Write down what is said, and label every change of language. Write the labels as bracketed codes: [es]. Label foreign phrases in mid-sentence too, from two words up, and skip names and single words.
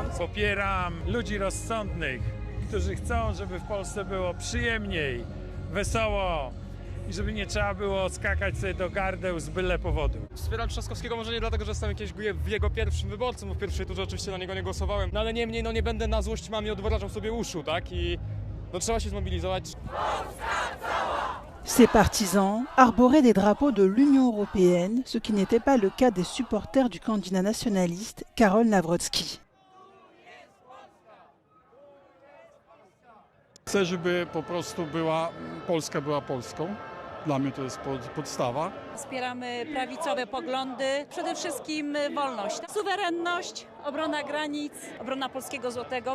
[pl] Popieram ludzi rozsądnych, którzy chcą, żeby w Polsce było przyjemniej, wesoło, i żeby nie trzeba było skakać sobie do gardeł z byle powodu. Wspieram Trzaskowskiego może nie dlatego, że jestem jego pierwszym wyborcą, bo w pierwszej turze oczywiście na niego nie głosowałem, no ale niemniej nie będę na złość mamie odwrażał sobie uszu, tak? I trzeba się zmobilizować. [fr] Ses partisans arboraient des drapeaux de l'Union européenne, ce qui n'était pas le cas des supporters du candidat nationaliste Karol Nawrocki. [pl] Chcę, żeby po prostu Polska była Polską. Dla mnie to jest podstawa. Wspieramy prawicowe poglądy, przede wszystkim wolność, suwerenność, obrona granic, obrona polskiego złotego.